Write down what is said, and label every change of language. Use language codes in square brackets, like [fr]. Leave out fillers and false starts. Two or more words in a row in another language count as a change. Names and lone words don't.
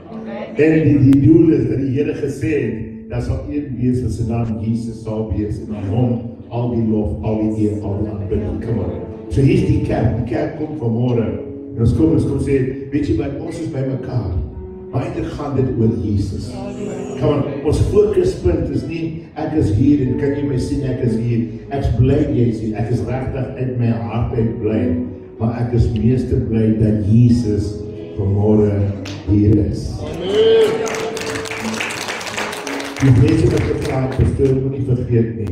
[af] En die doel is dat die Here gesê het, dat sal een wees wat sy naam Jesus sal wees, en aan hom al die lof, al die eer, al die aanbidding, [en] come on. [af] So hier is die kerk kom vanmorgen, en ons kom sê, weet jy wat, ons is by mekaar, maar eintlik gaan dit oor Jesus. [en] Come on, [af] ons fokuspunt is nie, ek is hier, en kan jy my sien, ek is hier, ek is bly jy sien, ek is regtig uit my hart uit bly, maar ek is meeste bly dat Jesus vanmorgen hier is. Die mense wat gevraagd, pastoor, moet nie vergeet nie.